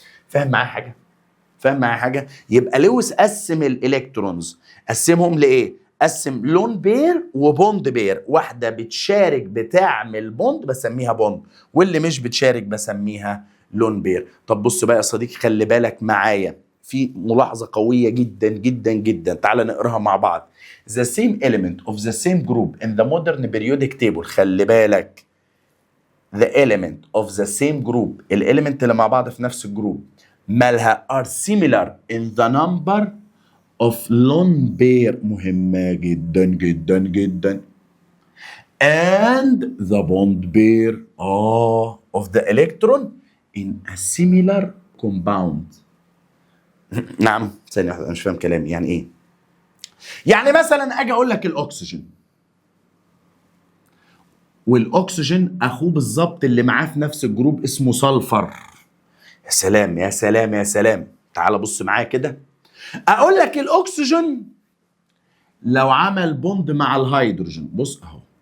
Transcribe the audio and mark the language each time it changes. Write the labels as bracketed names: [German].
[Arabic] فاهم معايا حاجه؟ فاهم معايا حاجه؟ يبقى لويس قسم الالكترونز، قسمهم لايه؟ قسم لون بير وبوند بير. واحده بتشارك بتعمل بوند بسميها بوند، واللي مش بتشارك بسميها لون بير. طب بص بقى يا صديقي، خلي بالك معايا في ملاحظه قويه جدا جدا جدا، تعال نقراها مع بعض. [English] The same element of the same group in the modern periodic table. [Arabic] خلي بالك [English] the element of the same group، [Arabic] الاليمنت اللي مع بعض في نفس الجروب مالها [English] are similar in the number of lone pair. [Arabic] مهمة جدا جدا جدا. [English] and the bond pair of the electron in a similar compound. [Arabic] نعم ثانية واحدة، أنا مش فاهم كلامي. يعني إيه؟ يعني مثلا أجي أقول لك الأكسجين، والأكسجين أخوه بالظبط اللي معاه في نفس الجروب اسمه سلفر. يا سلام يا سلام يا سلام. تعال بص معايا كده، اقول لك الاكسجين لو عمل بوند مع الهيدروجين، بص اهو.